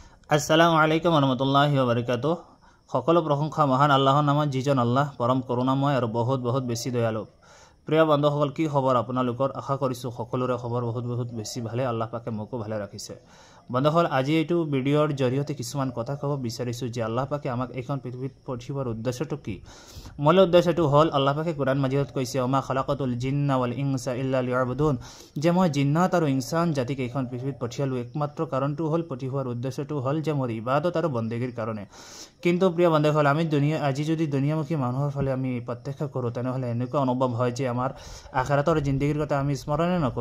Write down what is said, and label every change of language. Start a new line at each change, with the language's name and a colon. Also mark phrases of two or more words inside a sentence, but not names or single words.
Arabic: السلام عليكم رحمة الله وبركاته.
Assamese: সকল প্রশংসা মহান আল্লাহর নামত, যিজন আল্লাহ পৰম করুণাময় আৰু বহুত বহুত বেছি দয়ালু। প্ৰিয় বন্ধুসকল, কি খবৰ আপোনালোকৰ? আশা কৰিছোঁ সকলোৰে খবৰ বহুত বহুত বেছি ভালে। আল্লাহ পাকে মোকো ভালে ৰাখিছে। বন্ধুসকল, আজি এইটো ভিডিঅ'ৰ জৰিয়তে কিছুমান কথা ক'ব বিচাৰিছোঁ যে আল্লাহ পাকে আমাক এইখন পৃথিৱীত পঠিওৱাৰ উদ্দেশ্যটো কি। মূল উদ্দেশ্যটো হ'ল, আল্লাহ পাকে কোৰাণ মাজিদত কৈছে,
Arabic: وما خلقت الجن والإنس إلا ليعبدون,
Assamese: যে মই জিন্নাত আৰু ইনসান জাতিক এইখন পৃথিৱীত পঠিয়ালোঁ। একমাত্ৰ কাৰণটো হ'ল, পঠিওৱাৰ উদ্দেশ্যটো হ'ল যে মোৰ ইবাদত আৰু বন্দেগীৰ কাৰণে। কিন্তু প্ৰিয় বন্ধুসকল, আমি আজি যদি দুনিয়ামুখী মানুহৰ ফালে আমি প্ৰত্যক্ষ কৰোঁ, তেনেহ'লে এনেকুৱা অনুভৱ হয় যে আমাৰ আখিৰাতৰ জিন্দগীৰ কথা আমি স্মৰণে নকৰোঁ।